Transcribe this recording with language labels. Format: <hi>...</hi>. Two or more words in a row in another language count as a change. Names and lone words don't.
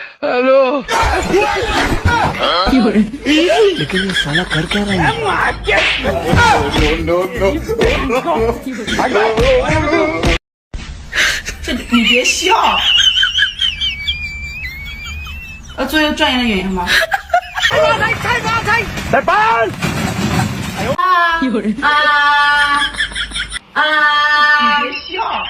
<en>हेलो</en> <zh>有人，</zh> <hi>लेकिन ये साला कर क्या रहा है?</hi> <zh>这你别笑。做一个专业的演员吗？在班。有人，你别笑。</zh>